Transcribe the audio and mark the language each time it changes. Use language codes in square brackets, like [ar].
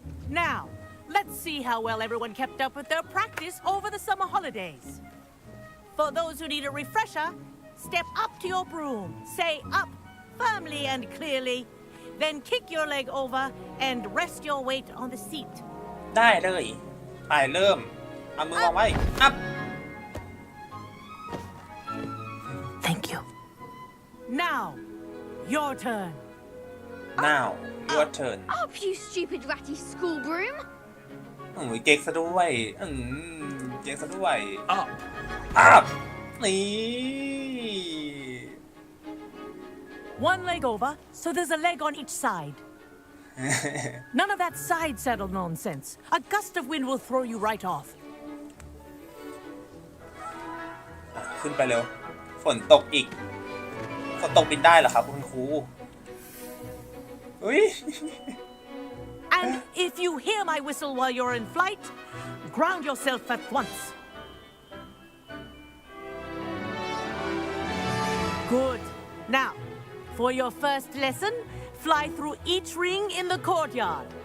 [en] Now, let's see how well everyone kept up with their practice over the summer holidays. For those who need a refresher, step up to your broom, say up firmly and clearly, then kick your leg over and rest your weight on the seat. [th] ได้เลยไปเริ่มเอามือวางไว้อัพ [en] Thank you. Now, your turn. now your turn Up, you stupid ratty school broom! [th] เก๊กซะด้วยเก๊กซะด้วย [en] Up. [th] อัพนี่ [en] One leg over, so there's a leg on each side. None of that side saddle nonsense. A gust of wind will throw you right off. [th] ขึ้นไปเร็ว ฝนตกอีกฝนตกบินได้เหรอครับคุณครูอุ้ย [en] And if you hear my whistle while you're in flight, ground yourself at once. Good. Now, for your first lesson, fly through each ring in the courtyard.